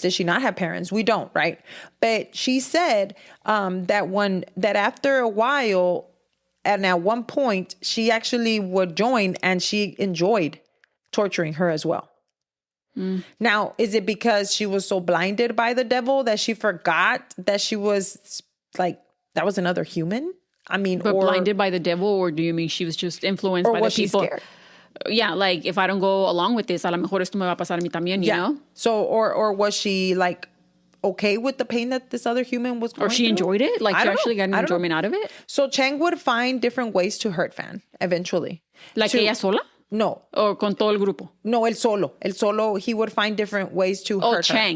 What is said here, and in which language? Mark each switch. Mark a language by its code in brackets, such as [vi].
[en] Did she not have parents? We don't, right? But she said that after a while, and at one point, she actually would join and she enjoyed torturing her as well. Now, is it because she was so blinded by the devil that she forgot that she was like, that was another human? I mean, but blinded by the devil, or do you mean she was just influenced by the people? She scared? Yeah, like if I don't go along with this, [es] a lo mejor esto me va a pasar a mí también, [en] you know? So, or was she like okay with the pain that this other human was going through? Or she enjoyed it? Like she actually got an enjoyment out of it? So Chang would find different ways to hurt Fan eventually. Like [es] ella sola? No. [en] Or [es] con todo el grupo? [en] No, [es] el solo, [en] he would find different ways to hurt her.